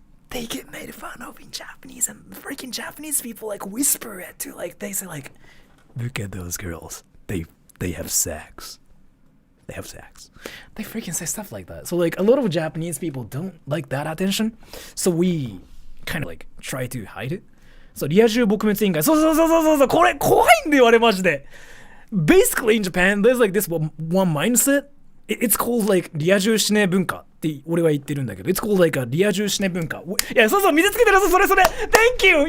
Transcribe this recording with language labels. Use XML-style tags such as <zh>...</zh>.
<en>they get made fun of in Japanese, and freaking Japanese people like whisper it too. Like they say like, look at those girls. They have sex. They have sex. They freaking say stuff like that. So like a lot of Japanese people don't like that attention. So we kind of like try to hide it.</en> <ja>So リア充撲滅委員会。そうこれ怖いんだよあれマジで。</ja> <en>Basically in Japan, there's like this one mindset. It's called like</en> <ja>リア充しね文化って俺は言ってるんだけど</ja> <en>It's called like a</en> <ja>リア充しね文化。いやそう見せつけてるそれ</ja> <en>Thank you!</en>